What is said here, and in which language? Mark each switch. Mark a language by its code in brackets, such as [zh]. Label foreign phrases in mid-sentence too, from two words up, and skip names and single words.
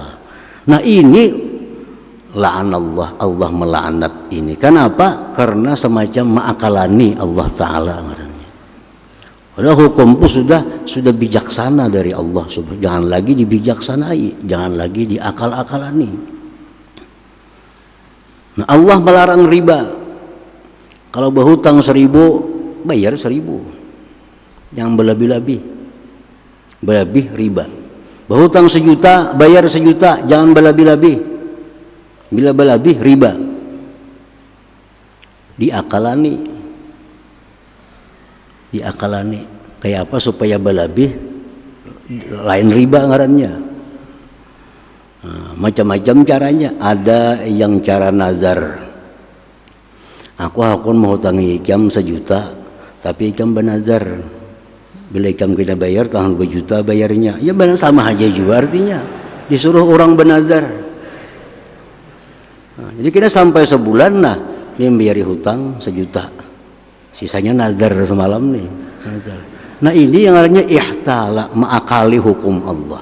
[id] Nah, ini la'anallah, Allah melaknat ini. Kenapa? Karena semacam ma'akalani Allah Ta'ala. Padahal hukum itu sudah bijaksana dari Allah. Jangan lagi dibijaksanai, jangan lagi diakal-akalani. Nah, Allah melarang riba. Kalau berhutang 1.000, bayar 1.000. Jangan berlebih-lebih. Berlebih riba. Berhutang 1 juta, bayar 1 juta, jangan berlebih-lebih. Bila berlebih riba. Diakalani. Kayak apa supaya berlebih? Lain riba ngarannya. Nah, macam-macam caranya. Ada yang cara nazar. [bjn] Aku mau hutangi ikam 1 juta, tapi ikam bernazar. Bila ikam kita bayar tahun 2 juta bayarnya. [id] Ya benar, sama aja juga artinya. Disuruh orang bernazar. Nah, jadi kita sampai sebulan, nah dia membayari hutang 1 juta. Sisanya nazar semalam nih. Nazar. Nah, ini yang artinya ihtala, mengakali hukum Allah.